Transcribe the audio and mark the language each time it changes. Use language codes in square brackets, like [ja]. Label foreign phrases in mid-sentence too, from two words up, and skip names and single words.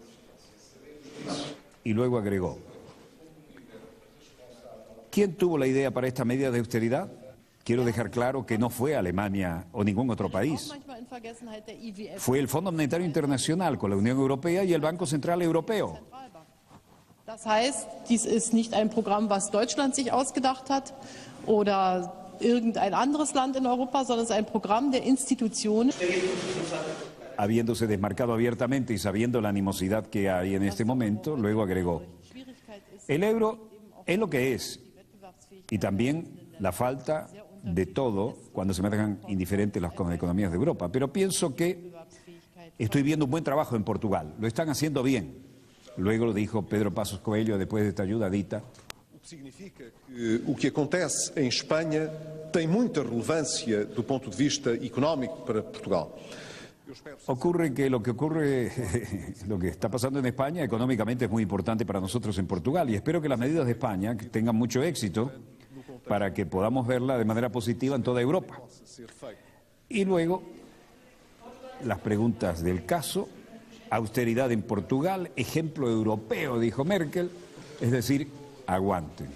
[es] Y luego agregó: ¿quién tuvo la idea para esta medida de austeridad? Quiero dejar claro que no fue Alemania o ningún otro país. Fue el Fondo Monetario Internacional con la Unión Europea y el Banco Central Europeo. [de] Das heißt, dies ist nicht ein Programm, was Deutschland sich ausgedacht hat oder irgendein anderes Land in Europa, sondern es ist ein Programm der Institutionen. [es] Habiéndose desmarcado abiertamente y sabiendo la animosidad que hay en este momento, luego agregó: el euro es lo que es, y también la falta de todo cuando se me dejan indiferentes las economías de Europa. Pero pienso que estoy viendo un buen trabajo en Portugal, lo están haciendo bien. Luego lo dijo Pedro Passos Coelho después de esta ayudadita. [pt] Significa que o que acontece em Espanha tem muita relevância do ponto de vista económico para Portugal. [es] Ocurre que lo que está pasando en España económicamente es muy importante para nosotros en Portugal, y espero que las medidas de España tengan mucho éxito para que podamos verla de manera positiva en toda Europa. Y luego, las preguntas del caso: austeridad en Portugal, ejemplo europeo, dijo Merkel, es decir, aguanten.